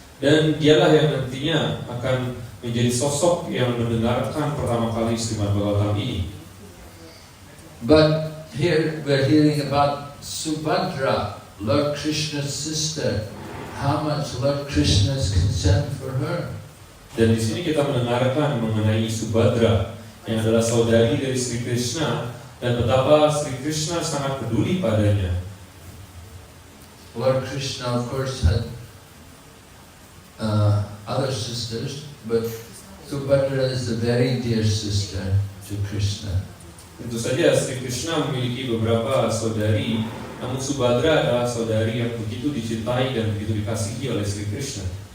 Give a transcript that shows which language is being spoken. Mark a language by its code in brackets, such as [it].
[id] Dan dialah yang nantinya akan menjadi sosok yang mendengarkan pertama kali Srimad Bhagavatam ini. [en] But here we're hearing about Subhadra, Lord Krishna's sister. How much Lord Krishna is concerned for her. [id] Dan di sini kita mendengarkan mengenai Subhadra yang adalah saudari dari Sri Krishna dan betapa Sri Krishna sangat peduli padanya. [en] Lord Krishna, of course, had other sisters, but Subhadra is a very dear sister to Krishna. [id] Tentu saja Sri Krishna memiliki beberapa saudari, namun Subhadra adalah saudari yang begitu dicintai dan begitu dikasihi oleh Sri Krishna.